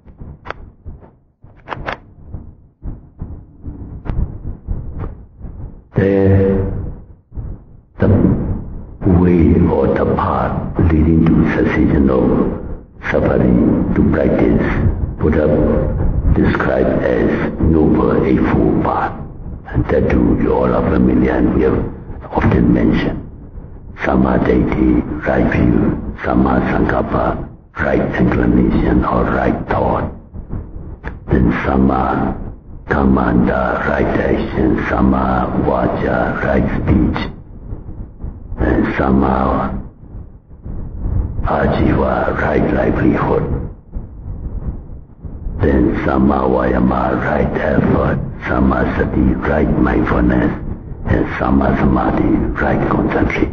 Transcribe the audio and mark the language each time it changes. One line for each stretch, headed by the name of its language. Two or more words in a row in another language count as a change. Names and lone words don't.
English: The way or the path leading to cessation of suffering to practice, Buddha described as Noble Eightfold Path. And that too you all are familiar, and we have often mentioned.
Pali: Samma-ditti,
English: right view;
Pali: Samma-sankappa,
English: right inclination or right thought; then Samma-kammanta, right action; Samma-vaca, right speech; and
Pali: Samma-ajiva,
English: right livelihood; then Samma-vayama, right effort;
Pali: Samma-sati,
English: right mindfulness; and Samma-samadhi, right concentration.